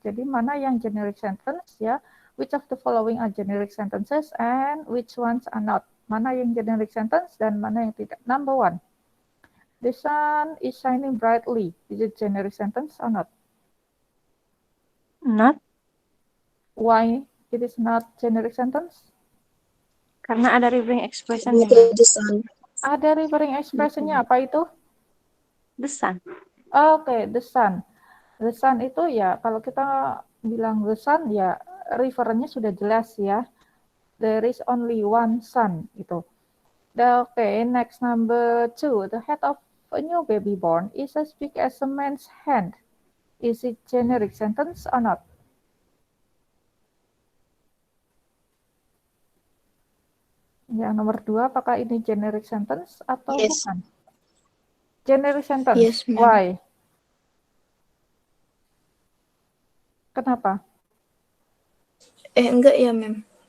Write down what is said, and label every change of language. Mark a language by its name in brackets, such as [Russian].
[Indonesian] Jadi mana yang generic sentence ya, [English] which of the following are generic sentences and which ones are not. [Indonesian] Mana yang generic sentence dan mana yang tidak. [English] Number 1. The sun is shining brightly. Is it generic sentence or not? Not. Why it is not generic sentence? [Indonesian] Karena ada referring expression. Ada referring expressionnya, apa itu? [English] The sun. [Indonesian] Oke, the sun. The sun itu ya, kalau kita bilang the sun ya, referennya sudah jelas ya. [English] There is only one sun itu. Oke, next number 2. The head of a new baby born is as big as a man's hand. Is it generic sentence or not? [Indonesian] Yang nomor 2, apakah ini generic sentence atau bukan? [English] Generic sentence. Yes, why? [Indonesian] Kenapa? Enggak ya, Mem.